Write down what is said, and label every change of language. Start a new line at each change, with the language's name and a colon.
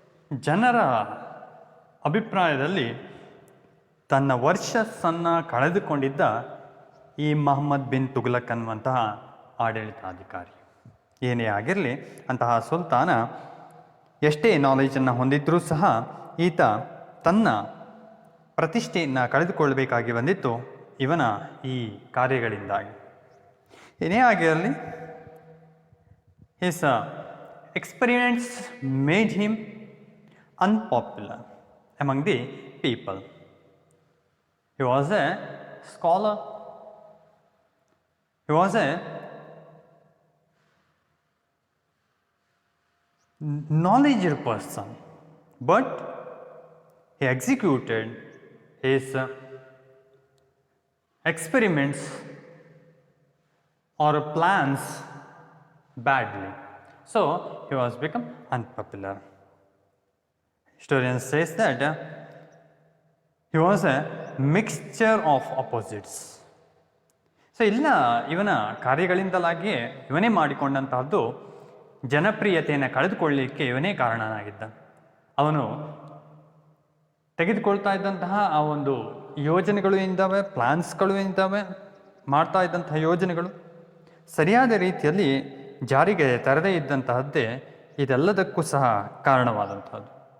Kannada: ಜನರ ಅಭಿಪ್ರಾಯದಲ್ಲಿ ತನ್ನ ವರ್ಚಸ್ಸನ್ನು ಕಳೆದುಕೊಂಡಿದ್ದ ಈ ಮೊಹಮ್ಮದ್ ಬಿನ್ ತುಘಲಕ್ ಅನ್ನುವಂತಹ ಆಡಳಿತಾಧಿಕಾರಿ ಏನೇ ಆಗಿರಲಿ, ಅಂತಹ ಸುಲ್ತಾನ ಎಷ್ಟೇ ನಾಲೆಜನ್ನು ಹೊಂದಿದ್ರೂ ಸಹ ಈತ ತನ್ನ ಪ್ರತಿಷ್ಠೆಯನ್ನು ಕಳೆದುಕೊಳ್ಳಬೇಕಾಗಿ ಬಂದಿತ್ತು ಇವನ ಈ ಕಾರ್ಯಗಳಿಂದಾಗಿ. ಏನೇ ಆಗಿರಲಿ,
English: His experiments made him unpopular among the people. He was a scholar, he was a knowledgeable person, but he executed his experiments or plans badly, so he was become unpopular. Historian says that he was a mixture of opposites.
Kannada: So ಇಲ್ಲ, ಇವನ ಕಾರ್ಯಗಳಿಂದಲಾಗಿಯೇ ಇವನೇ ಮಾಡಿಕೊಂಡಂತಹದ್ದು ಜನಪ್ರಿಯತೆಯನ್ನು ಕಳೆದುಕೊಳ್ಳಲಿಕ್ಕೆ ಇವನೇ ಕಾರಣನಾಗಿದ್ದ. ಅವನು ತೆಗೆದುಕೊಳ್ತಾ ಇದ್ದಂತಹ ಆ ಒಂದು ಯೋಜನೆಗಳು ಇದ್ದಾವೆ, ಪ್ಲಾನ್ಸ್ಗಳು ಇದ್ದಾವೆ, ಮಾಡ್ತಾ ಇದ್ದಂತಹ ಯೋಜನೆಗಳು ಸರಿಯಾದ ರೀತಿಯಲ್ಲಿ ಜಾರಿಗೆ ತರದೇ ಇದ್ದಂತಹದ್ದೇ ಇದೆಲ್ಲದಕ್ಕೂ ಸಹ ಕಾರಣವಾದಂಥದ್ದು.